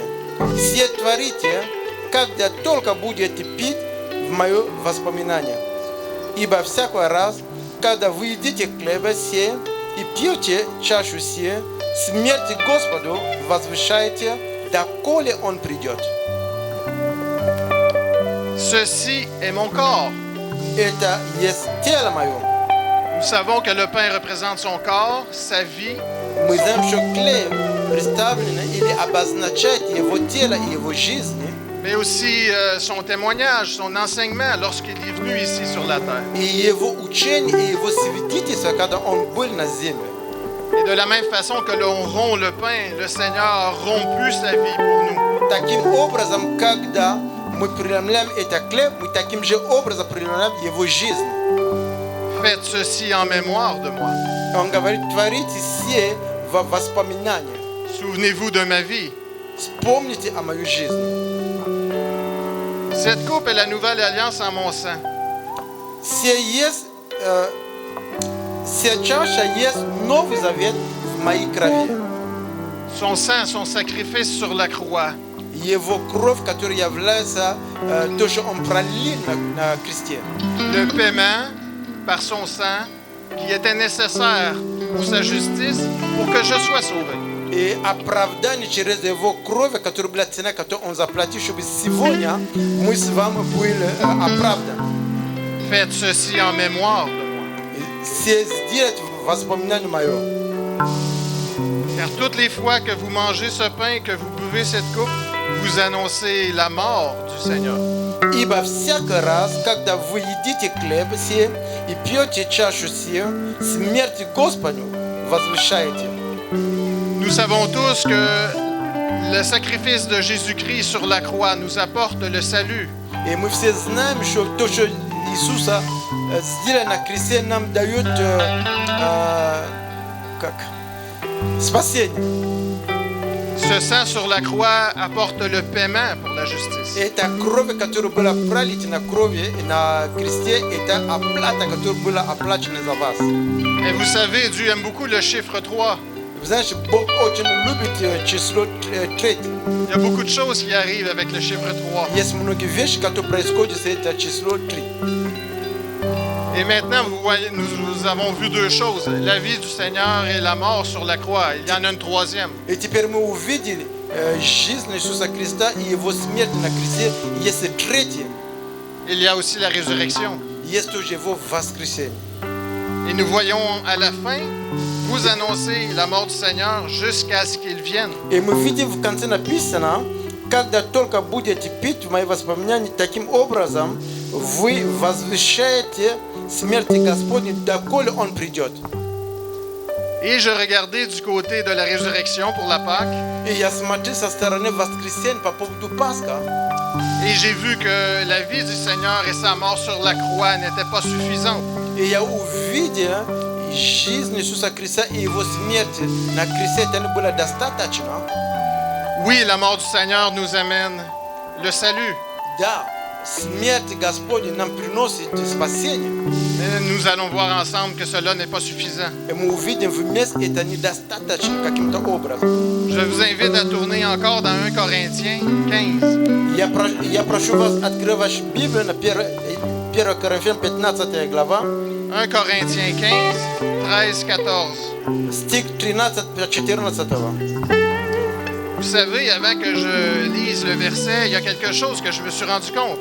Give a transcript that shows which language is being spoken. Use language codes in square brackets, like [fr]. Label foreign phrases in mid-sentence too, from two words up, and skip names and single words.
[ru] Сие творите, когда только будете пить в мое воспоминание. Ибо всякий раз, когда вы едите хлеба сей и пьете чашу сей, смерть Господу возвещайте, доколе Он придет. [fr] Ceci est mon corps. [ru] Это есть тело мое. [fr] Nous savons que le pain représente son corps, sa vie, [ru] Мы знаем, что хлеб представлен или обозначает его тело и его жизнь, [fr] mais aussi son témoignage, son enseignement lorsqu'il est venu ici sur la terre. [ru] и его учение, и его свидетельство, когда Он был на земле. [fr] Et de la même façon que l'on rompt le pain, le Seigneur a rompu sa vie pour nous. [ru] Таким образом, когда мы преломляем этот хлеб, мы таким же образом преломляем его жизнь. [fr] Faites ceci en mémoire de moi. [ru] Он говорит, творите все во воспоминания. [fr] Souvenez-vous de ma vie. [ru] Вспомните о моей жизни. [fr] Cette coupe est la nouvelle alliance en mon sang. [ru] Вся чаша есть Новый Завет в моей крови. [fr] Son sang, son sacrifice sur la croix. [ru] Его кровь, которая является то, что Он пролил на кресте. [fr] Le paiement par son sang qui était nécessaire pour sa justice, pour que je sois sauvé. [ru] И оправдание через Его кровь, которая была цена, которую Он заплатил, чтобы сегодня мы с вами были оправданы. [fr] Faites ceci en mémoire de moi. [ru] Все сделать воспоминание мое. [fr] Car toutes les fois que vous mangez ce pain, que vous buvez cette coupe, vous annoncez la mort du Seigneur. [ru] Ибо всякий раз, когда вы едите хлеб сей и пьете чашу сию, смерть Господню возвещаете. [fr] Nous savons tous que le sacrifice de Jésus-Christ sur la croix nous apporte le salut. [ru] И мы все знаем, что то, что Иисуса сделали на кресте, нам дает спасение. [fr] Ce sang sur la croix apporte le paiement pour la justice. [ru] Это кровь, которая была пролита на крови на кресте, это оплата, которая была оплачена за вас. [fr] Et vous savez, Dieu aime beaucoup le chiffre 3. [ru] Вы знаете, Бог очень любит число 3. [fr] Il y a beaucoup de choses qui arrivent avec le chiffre 3. [ru] Есть многие вещи, которые происходят с этим числом 3. [fr] Et maintenant, vous voyez, nous avons vu deux choses, la vie du Seigneur et la mort sur la croix. Il y en a une troisième. [ru] И теперь мы увидели жизнь Иисуса Христа и Его смерть на кресте. Есть третье. [fr] Il y a aussi la résurrection. [ru] Есть тоже Его воскресение. [fr] Et nous voyons à la fin, vous annoncez la mort du Seigneur jusqu'à ce qu'il vienne. [ru] И мы видим в конце написано, когда только будете пить в мои воспоминания, таким образом вы возвещаете смерти Господней, доколе Он придет. [fr] Et je regardais du côté de la résurrection pour la Pâque. [ru] И я смотрю со стороны воскресения по поводу Пасха. [fr] Et j'ai vu que la vie du Seigneur et sa mort sur la croix n'étaient pas suffisantes. [ru] И я увидел жизнь Иисуса Христа и Его смерть на кресте, это не было достаточно. [fr] Oui, la mort du Seigneur nous amène le salut. [ru] Да, смерть Господня нам приносит спасение. [fr] Mais nous allons voir ensemble que cela n'est pas suffisant. [ru] И мы увидим вместе, это недостаточно каким-то образом. [fr] Je vous invite à tourner encore dans 1 Corinthiens 15. [ru] Я прошу вас открыть вашу Библию на 1 Коринфянам 15 глава. [fr] 1 Corinthiens 15, 13-14. [ru] Стих 13-14. [fr] Vous savez, avant que je lise le verset, il y a quelque chose que je me suis rendu compte.